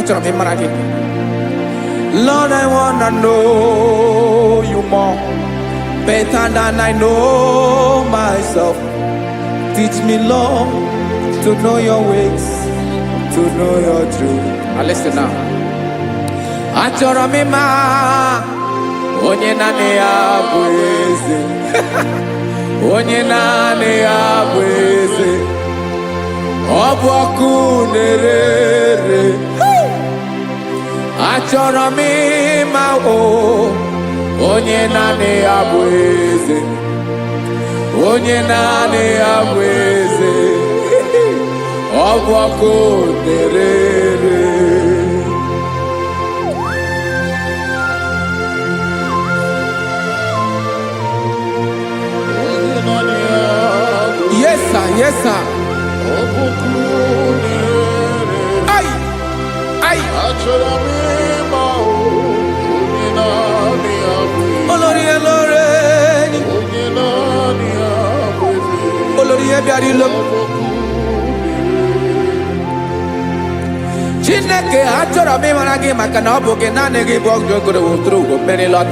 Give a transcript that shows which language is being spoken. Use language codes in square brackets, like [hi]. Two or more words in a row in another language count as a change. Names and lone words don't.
[en] Lord, I wanna know you more, better than I know myself. Teach me, Lord, to know your ways, to know your truth. Listen now. [ig] Achọrọ m ịma onye naanị ya bụ eze. Onye naanị ya bụ eze. Ọ bụ ọkụ na-ere. Achọrọ m ịma onye naanị ya bụ eze. Onye naanị ya bụ eze. Ọ bụ ọkụ na-ere. [en] Yes, sir. Yes, sir. Ay, ay. [yo] Olórí elore. Olórí ebiari lo. [ig] Chineke achọrọ m ịmara gị maka na ọ bụ gị naanị gị bụ ọgụgụ wụtụrụ ụgwọ mmeri lọta.